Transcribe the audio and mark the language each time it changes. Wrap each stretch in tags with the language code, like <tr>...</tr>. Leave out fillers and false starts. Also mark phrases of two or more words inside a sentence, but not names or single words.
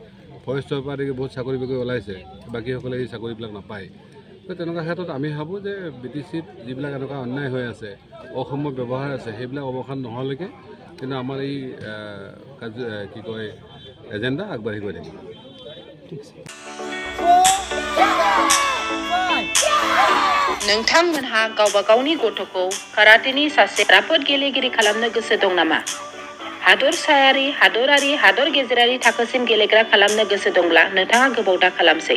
<as>ফৰেষ্টৰ পৰা দেখি বহুত চাকৰি বাকৰি ওলাইছে, বাকীসকলে এই চাকৰিবিলাক নাপায়। তেনেকুৱা ক্ষেত্ৰত আমি ভাবোঁ যে BTCত যিবিলাক এনেকুৱা অন্যায় হৈ আছে, অসম ব্যৱহাৰ আছে, সেইবিলাক অৱসান নোহোৱালৈকে কিন্তু আমাৰ এই এজেণ্ডা আগবাঢ়ি গৈ থাকিব।</as> <brx>नोंथांमोनहा गावबा गावनि गथ'खौ काराटेनि सासे राफोद गेलेगिरि खालामनो गोसो दं नामा? हादरसायारि, हादरारि, हादर गेजेरारि थाखोसिम गेलेग्रा खालामनो गोसो दंब्ला नोंथाङा गोबाव दा खालामसै।</brx>